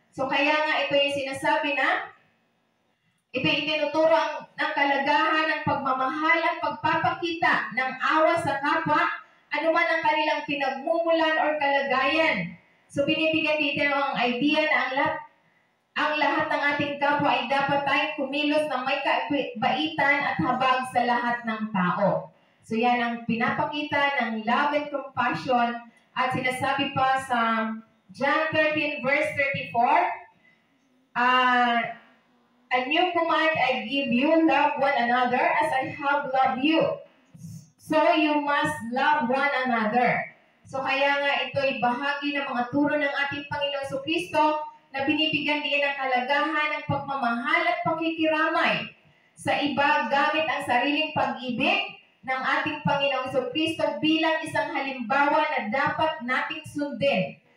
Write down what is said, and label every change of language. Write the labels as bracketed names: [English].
[Filipino] So kaya nga ito yung sinasabi na ito itinuturo ng kalagahan ng pagmamahal at pagpapakita ng awa sa kapwa ano man ang kanilang pinagmumulan or kalagayan. So binibigyan dito ang idea na ang lahat ng ating kapwa ay dapat tayong kumilos na may kabaitan at habag sa lahat ng tao. So yan ang pinapakita ng [English] love and compassion [Filipino] at sinasabi pa sa [English] John 13 verse 34, a new command I give you, love one another as I have loved you. So you must love one another. [Filipino] So kaya nga ito'y bahagi ng mga turo ng ating Panginoong Jesucristo na binibigyan din ng kalagahan ng pagmamahal at pakikiramay sa iba gamit ang sariling pag-ibig ng ating Panginoong Jesucristo bilang isang halimbawa na dapat nating sundin.